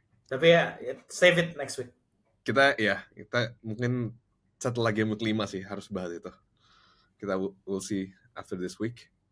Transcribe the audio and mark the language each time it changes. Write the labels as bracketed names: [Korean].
[Indonesian] Tapi ya, [English] save it next week. [Indonesian] Kita mungkin setelah game week 5 sih harus bahas itu. Kita [English] we'll see after this week.